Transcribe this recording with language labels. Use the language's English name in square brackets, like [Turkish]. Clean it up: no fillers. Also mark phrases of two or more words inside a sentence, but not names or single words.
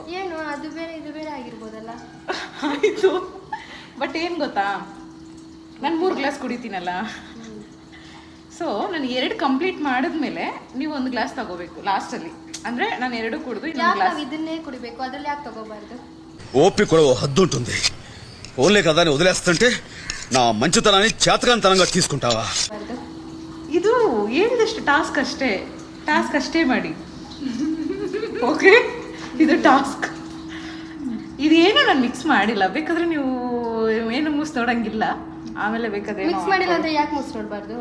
[Kannada] ಏನು ಅದು ಬೇರೆ ಇದು ಬೇರೆ ಆಗಿರ್ಬೋದಲ್ಲ? ಆಯಿತು, ಬಟ್ ಏನು ಗೊತ್ತಾ, ನಾನು 3 ಗ್ಲಾಸ್ ಕುಡಿತೀನಲ್ಲ, ಸೊ ನಾನು 2 ಕಂಪ್ಲೀಟ್ ಮಾಡಿದ್ಮೇಲೆ ನೀವು 1 ಗ್ಲಾಸ್ ತಗೋಬೇಕು ಲಾಸ್ಟಲ್ಲಿ. ಅಂದರೆ ನಾನು 2 ಕುಡಿದು ಇನ್ನೊಂದು ಗ್ಲಾಸ್ ಇದನ್ನೇ ಕುಡಿಬೇಕು, ಅದ್ರಲ್ಲಿ ಯಾಕೆ ತಗೋಬಾರ್ದು? [Telugu] ఓపిక హద్దుంటుంది. ఓన్లే కదా అని వదిలేస్తుంటే నా మంచితనాన్ని చేతకానితనంగా తీసుకుంటావా? [Kannada] ಇದು ಹೇಳಿದಷ್ಟು ಟಾಸ್ಕ್ ಅಷ್ಟೇ ಮಾಡಿ. ಓಕೆ, ಇದು ಟಾಸ್ಕ್. ಇದೇನು ನಾನು ಮಿಕ್ಸ್ ಮಾಡಿಲ್ಲ. ಬೇಕಾದ್ರೆ ನೀವು ಏನು ಮೂಸ್ ನೋಡಂಗಿಲ್ಲ, ಆಮೇಲೆ ಬೇಕಾದ್ರೆ ಮಿಕ್ಸ್ ಮಾಡಿಲ್ಲ ಅಂದ್ರೆ ಯಾಕೆ ಮೂಸ್ ನೋಡಬಾರ್ದು?